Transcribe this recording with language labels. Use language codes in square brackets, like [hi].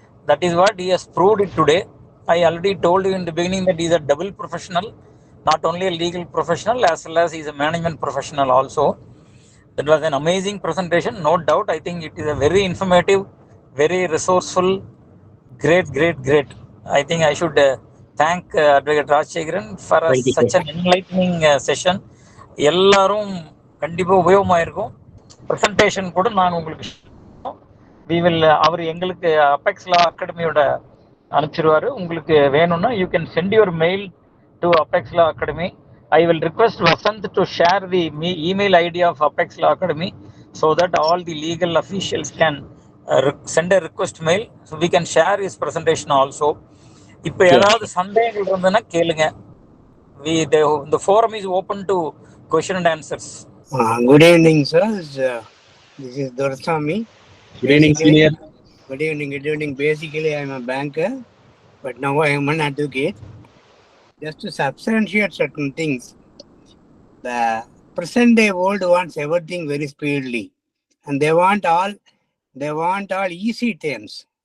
[en] That is what he has proved it today. I already told you in the beginning that he is a double professional, not only a legal professional as well as he is a management professional also. That was an amazing presentation, no doubt. I think it is a very informative, very resourceful, great. I think I should thank Advocate Rajshekharan for such an enlightening session. [ta] எல்லாரும் கண்டிப்பாக உபயோகமாக இருக்கும். Presentation கூட நான் உங்களுக்கு அவர் எங்களுக்கு apex லா அகாடமியோட அனுப்பிச்சிருவாரு. உங்களுக்கு வேணும்னா [en] You can send your mail to Apex Law Academy. I will request Vasant to share the email ID of Apex Law Academy so that all the legal officials can send a request mail, so we can share his presentation also. [ta] இப்போ ஏதாவது சந்தேகங்கள் இருந்ததுன்னா கேளுங்க. [en] The forum is open to question and answers. Good evening, sir. This is Dorsami. Good evening, senior. Good evening. Basically, I am a banker, but now I am an advocate. Just to substantiate certain things, the present day world wants everything very speedily, and they want all easy terms.